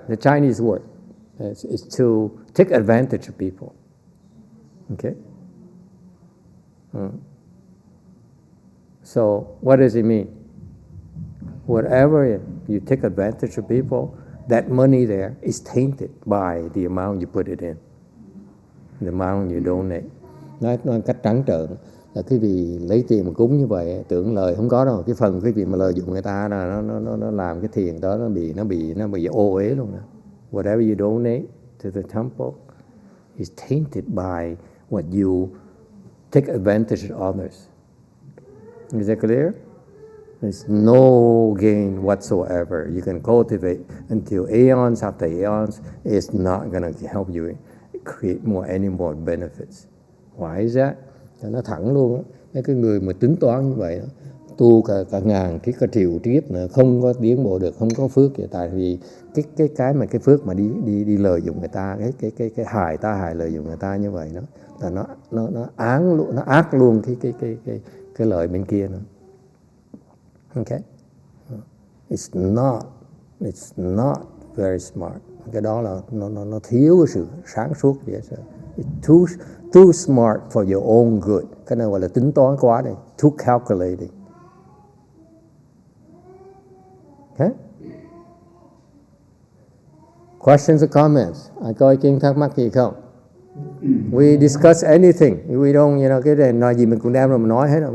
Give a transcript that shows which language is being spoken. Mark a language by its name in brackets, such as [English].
[English] The Chinese word is to take advantage of people. Okay? So what does it mean? Whatever you take advantage of people, that money there is tainted by the amount you put it in, the amount you donate. [Vietnamese] Nói cách trắng trợn là cái vị lấy tiền mà cúng như vậy, tưởng lời không có đâu. Cái phần cái vị mà lợi dụng người ta là nó làm cái thiền đó nó bị ô uế luôn nè. [English] Whatever you donate to the temple is tainted by what you take advantage of others. Is that clear? There's no gain whatsoever. You can cultivate until aeons after aeons. It's not going to help you create any more benefits. Why is that? [Vietnamese] Nó thẳng luôn á. Mấy cái người mà tính toán như vậy đó, tu cả ngàn kiếp, cả triệu kiếp nữa không có tiến bộ được, không có phước vậy. Tại vì cái phước mà đi lợi dụng người ta, cái hại lợi dụng người ta như vậy đó, là nó ác luôn cái lợi bên kia nữa. [English] Okay, it's not very smart. [Vietnamese] Cái đó là nó thiếu cái sự sáng suốt vậy. [English] It's too smart for your own good. [Vietnamese] Cái này gọi là tính toán quá này, [English] too calculating. Okay? Questions or comments? [Vietnamese] Ai có ý kiến thắc mắc gì không? [English] We discuss anything. We don't, [Vietnamese] cái này nói gì mình cũng đem rồi mình nói hết.